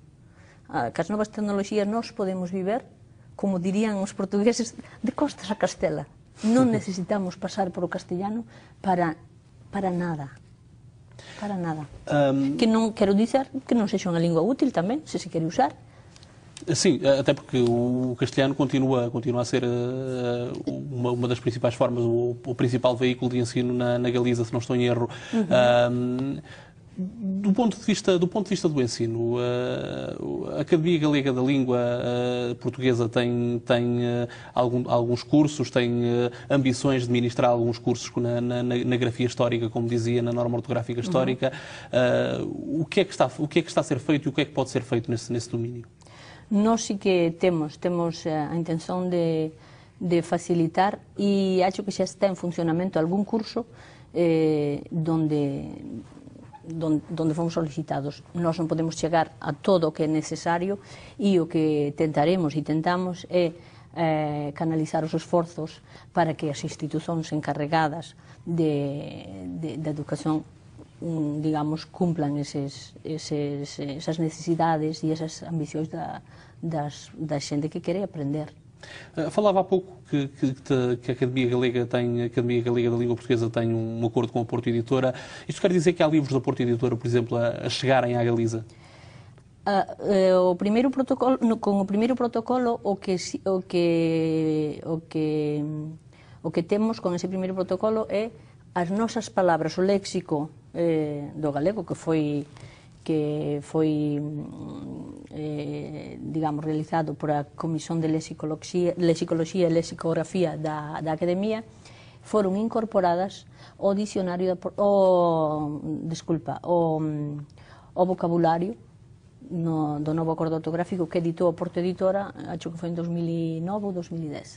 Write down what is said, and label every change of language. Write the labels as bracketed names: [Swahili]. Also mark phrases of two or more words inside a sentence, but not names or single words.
[Galician] Cas novas tecnoloxías nós podemos viver, como dirían os portugueses, de costas a Castela. Non necesitamos pasar por o castellano para nada. Para nada. Que non quero dizer que non sexa unha lingua útil tamén, se quere usar. [Portuguese] Sim, até porque o castelhano continua a ser uma das principais formas, o principal veículo de ensino na Galiza, se não estou em erro. Do ponto de vista do ensino, a Academia Galega da Língua Portuguesa tem alguns cursos, tem ambições de ministrar alguns cursos na grafia histórica, como dizia, na norma ortográfica histórica. O que é que está a ser feito e o que é que pode ser feito nesse domínio? [Galician] Nós sí que temos a intención de facilitar, e acho que xa está en funcionamento algún curso donde fomos solicitados. Nós non podemos chegar a todo o que é necesario, e o que tentaremos e tentamos é canalizar os esforzos para que as institucións encarregadas da educación, digamos, cumplan esas necesidades e esas ambicións da xente que quere aprender. [Portuguese] Falava há pouco que a Academia Galega da Língua Portuguesa tem um acordo com a Porto Editora. Isto quer dizer que há livros da Porto Editora, por exemplo, a chegarem à Galiza? Com o primeiro protocolo, [Galician] o que temos con ese primeiro protocolo é as nosas palabras, o léxico do galego que foi digamos, realizado por a Comisión de Lexicoloxía e Lexicografía da Academia, foron incorporadas ao dicionario ao vocabulario do novo acordo ortográfico que editou a Porto Editora, acho que foi en 2009 ou 2010.